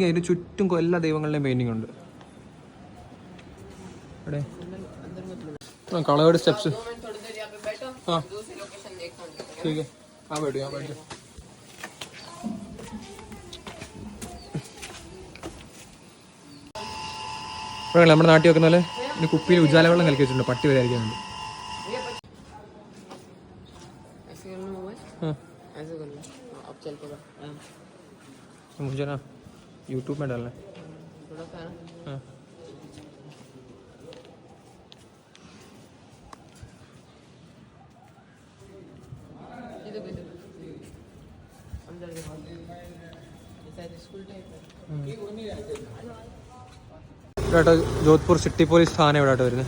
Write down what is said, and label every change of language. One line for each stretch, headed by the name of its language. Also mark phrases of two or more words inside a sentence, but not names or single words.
Malayalam: അതിന് ചുറ്റും എല്ലാ ദൈവങ്ങളുടെയും പെയിൻറ്റിംഗ് ഉണ്ട്. ഇവിടെ
English: colored steps.
Hindi: हाँ ठीक है. हाँ बैठो यहाँ बैठो.
Malayalam: ഇവിടെ നമ്മുടെ നാട്ടിൽ വെക്കുന്ന പോലെ ഇനി കുപ്പിയിൽ ഉജാല വെള്ളം കലക്കി വെച്ചിട്ടുണ്ട്. പട്ടി വരെ ആയിരിക്കുന്നുണ്ട്.
Hindi: मुझे ना यूट्यूब में डालना है.
Malayalam: हाँ ഇവിടെ ജോധ്പൂർ
English: city police
Malayalam: സ്ഥാനം ഇവിടെ വരുന്നത്.